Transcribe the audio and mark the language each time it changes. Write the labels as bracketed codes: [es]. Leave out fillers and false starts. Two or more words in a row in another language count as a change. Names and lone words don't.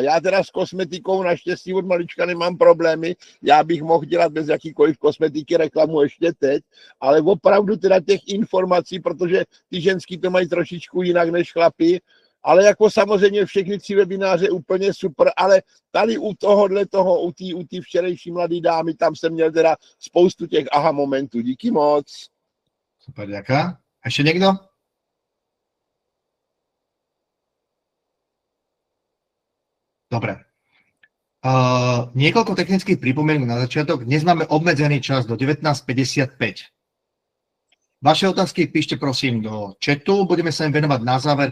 [cs] Já teda s kosmetikou naštěstí od malička nemám problémy, já bych mohl dělat bez jakýkoliv kosmetiky reklamu ještě teď, ale opravdu teda těch informací, protože ty ženský to mají trošičku jinak než chlapi, ale jako samozřejmě všechny 3 webináře úplně super, ale tady u té včerejší mladé dámy, tam jsem měl teda spoustu těch aha momentů. Díky moc. Super, [sk] ďakujem. Ešte niekto? Dobre. Niekoľko technických pripomienok na začiatok. Dnes máme obmedzený čas do 19:55. Vaše otázky píšte prosím do chatu, budeme sa im venovať na záver.